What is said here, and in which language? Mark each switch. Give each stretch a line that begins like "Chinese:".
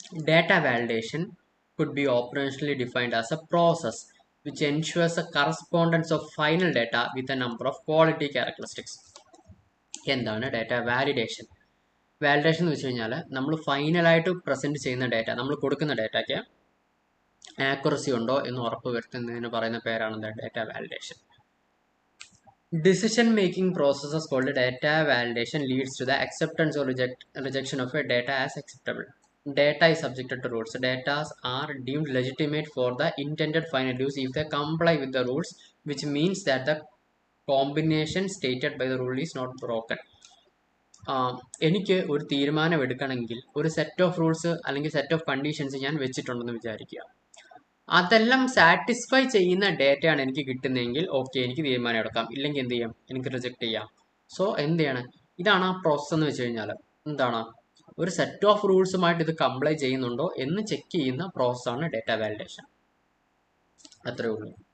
English: Data validation could be operationally defined as a process which ensures a correspondence of final data with a number of quality characteristics.
Malayalam: എന്താണ് data validation? Validation എന്ന് വെച്ച് കഴിഞ്ഞാൽ നമ്മൾ ഫൈനലായിട്ട് present ചെയ്യുന്ന data, നമ്മൾ കൊടുക്കുന്ന ഡാറ്റയ്ക്ക് ആക്യുറസി ഉണ്ടോ എന്ന് ഉറപ്പ് വരുത്തുന്നതിന് പറയുന്ന പേരാണ് data validation.
English: Decision making processes called data validation leads to the acceptance or rejection of a data as acceptable. Data is subjected to rules. Data are deemed legitimate for the intended final use if they comply with the rules, which means that the combination stated by the rule is not broken.
Malayalam: എനിക്ക് ഒരു തീരുമാനം എടുക്കണമെങ്കിൽ ഒരു set of rules അല്ലെങ്കിൽ set of conditions ഞാൻ വെച്ചിട്ടുണ്ടെന്ന് വിചാരിക്കുക. അതെല്ലാം satisfy ചെയ്യുന്ന ഡേറ്റയാണ് എനിക്ക് കിട്ടുന്നതെങ്കിൽ ഓക്കെ, എനിക്ക് തീരുമാനം എടുക്കാം. ഇല്ലെങ്കിൽ എന്ത് ചെയ്യാം, എനിക്ക് റിജക്ട് ചെയ്യാം. സോ എന്ത് ചെയ്യണം, ഇതാണ് ആ പ്രോസസ് എന്ന് വെച്ച് കഴിഞ്ഞാൽ എന്താണ്, ഒരു സെറ്റ് ഓഫ് റൂൾസുമായിട്ട് ഇത് കംപ്ലൈ ചെയ്യുന്നുണ്ടോ എന്ന് ചെക്ക് ചെയ്യുന്ന പ്രോസസ്സാണ് ഡാറ്റ വാലിഡേഷൻ. അത്രേ ഉള്ളൂ.